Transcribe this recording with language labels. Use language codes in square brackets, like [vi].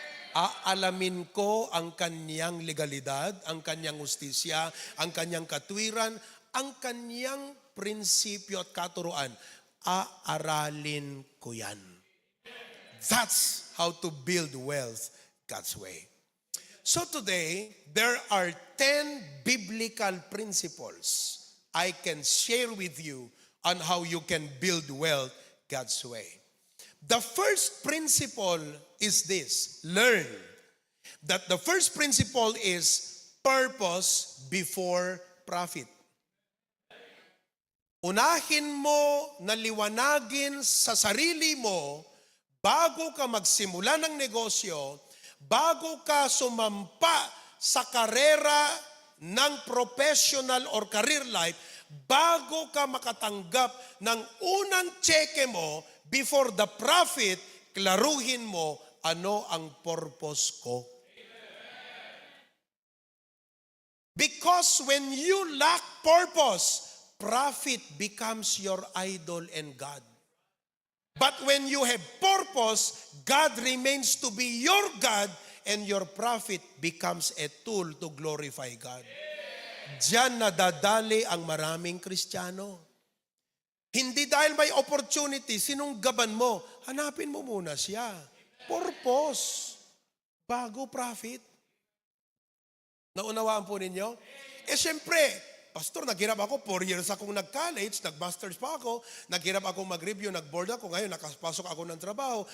[tl] Aalamin ko ang kanyang legalidad, ang kanyang justisya, ang kanyang katwiran, ang kanyang prinsipyo at katuruan. Aaralin ko yan. [en] That's how to build wealth God's way. So today, there are 10 biblical principles I can share with you on how you can build wealth God's way. The first principle is this. Learn that the first principle is purpose before profit. [tl] Unahin mo na liwanagin sa sarili mo bago ka magsimula ng negosyo, bago ka sumampa sa karera ng professional or career life, bago ka makatanggap ng unang cheque mo, [en] before the profit, [tl] klaruhin mo ano ang purpose ko. [en] Because when you lack purpose, profit becomes your idol and God. But when you have purpose, God remains to be your God and your profit becomes a tool to glorify God. [tl] Diyan nadadali ang maraming Kristiyano. Hindi dahil may opportunity, sinunggaban mo, hanapin mo muna siya. Purpose. Bago profit. Naunawaan po ninyo? Siyempre, Pastor, naghirap ako, 4 years akong nag-college, nag-masters pa ako, naghirap ako mag-review, nag-board ako, ngayon nakapasok ako ng trabaho.